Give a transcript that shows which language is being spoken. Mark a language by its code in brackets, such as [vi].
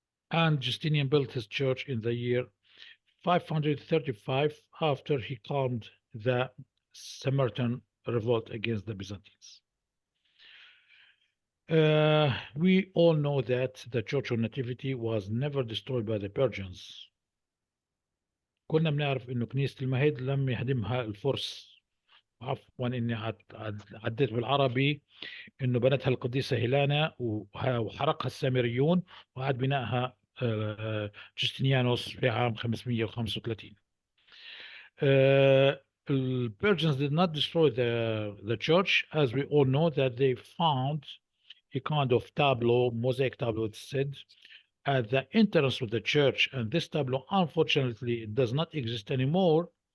[en] And Justinian built his church in the year 535 after he calmed the Samaritan revolt against the Byzantines. We all know that the Church of Nativity was never destroyed by the Persians. [ar] كنا بنعرف انه كنيسة المهد لم يهدمها الفرس. عفوا اني عديت بالعربي انه بنتها القديسة هيلانا وحرقها السامريون وعاد بنائها جستنيانوس في عام 535. [en] The Persians did not destroy the church, as we all know that they found a kind of tableau, mosaic tableau, it said, at the entrance of the church, and this tableau, unfortunately, it does not exist anymore.